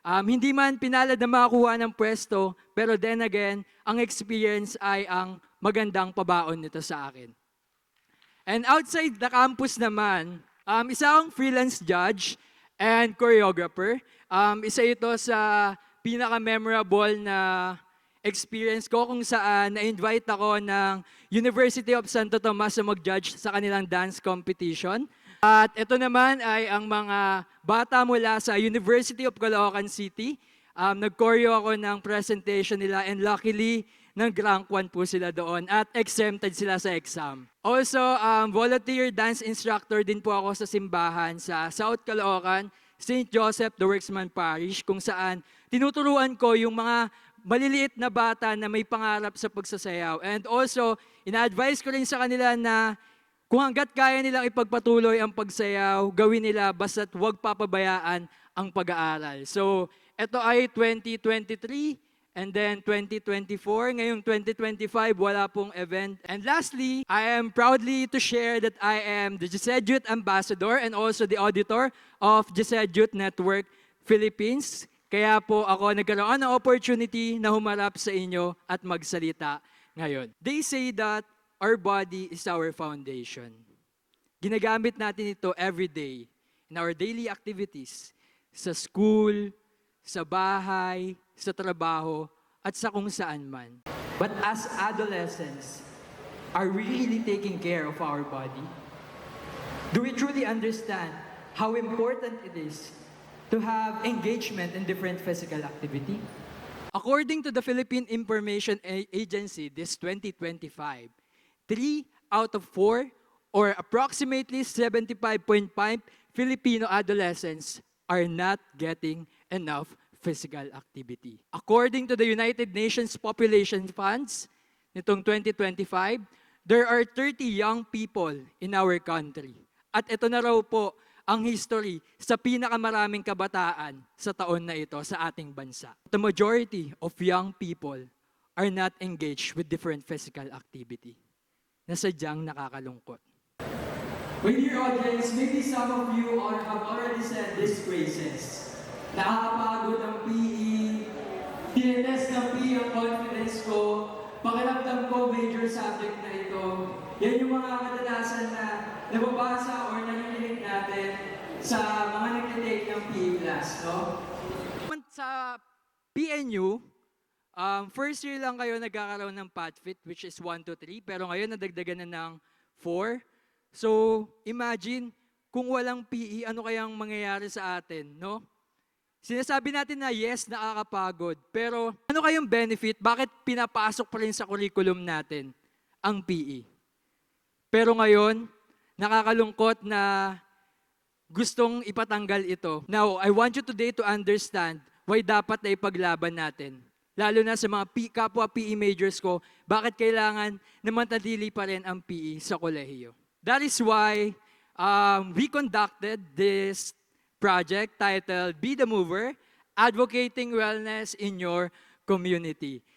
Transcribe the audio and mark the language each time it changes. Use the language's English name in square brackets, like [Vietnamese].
[Filipino] Hindi man pinalad na makakuha ng pwesto, pero [English] then again, [Filipino] ang experience ay ang magandang pabaon nito sa akin. [English] And outside the campus [Filipino] naman, isa akong [English] freelance judge and choreographer. [Filipino] Isa ito sa pinaka-memorable na experience ko kung saan na-invite ako ng University of Santo Tomas na mag-judge sa kanilang dance competition. At ito naman ay ang mga bata mula sa University of Caloocan City. Nag-choreo ako ng presentation nila [English] and luckily, [Filipino] nag-rank 1 po sila doon at exempted sila sa exam. [English] Also, volunteer dance instructor [Filipino] din po ako sa simbahan sa South Caloocan, St. Joseph the Worksman Parish, kung saan tinuturuan ko yung mga maliliit na bata na may pangarap sa pagsasayaw. [English] And also, [Filipino] ina-advise ko rin sa kanila na kung hanggat kaya nilang ipagpatuloy ang pagsayaw, gawin nila basta't huwag papabayaan ang pag-aaral. So, ito ay 2023 and then 2024. Ngayong 2025, wala pong event. [English] And lastly, I am proudly to share that I am the GCED Youth Ambassador and also the auditor of GCED Youth Network Philippines. [Filipino] Kaya po ako nagkaroon ng opportunity na humarap sa inyo at magsalita ngayon. [English] They say that our body is our foundation. [Filipino] Ginagamit natin ito [English] every day in our daily activities, [Filipino] sa school, sa bahay, sa trabaho, at sa kung saan man. [English] But as adolescents, are we really taking care of our body? Do we truly understand how important it is to have engagement in different physical activity? According to the Philippine Information Agency, this 2025, 3 out of 4, or approximately 75.5 Filipino adolescents are not getting enough physical activity. According to the United Nations Population Funds, nitong 2025, there are 30 young people in our country. [Filipino] At ito na raw po ang history sa pinakamaraming kabataan sa taon na ito sa ating bansa. [English] The majority of young people are not engaged with different physical activity [Filipino] na sadyang nakakalungkot. [English] With your audience, maybe some of you have already said these phrases. [Filipino] Nakakapagod ang PE, tinetest ng PE ang confidence ko, pakiramdam ko major subject na ito. Yan yung mga kadalasan na nababasa or narinig natin sa mga nag-take ng PE class, no? Sa PNU, first year lang kayo nagkakaroon ng PADFIT, [English] which is 1 to 3, [Filipino] pero ngayon nadagdagan na ng 4. So, imagine, kung walang PE, ano kayang mangyayari sa atin, no? Sinasabi natin na yes, nakakapagod, pero ano kayong benefit? Bakit pinapasok pa rin sa curriculum natin ang PE? Pero ngayon, nakakalungkot na gustong ipatanggal ito. [English] Now, I want you today to understand why [Filipino] dapat na ipaglaban natin. Lalo na sa mga kapwa PE majors ko, bakit kailangan na manatili pa rin ang PE sa kolehiyo. [English] That is why we conducted this project titled Be the Mover, Advocating Wellness in Your Community.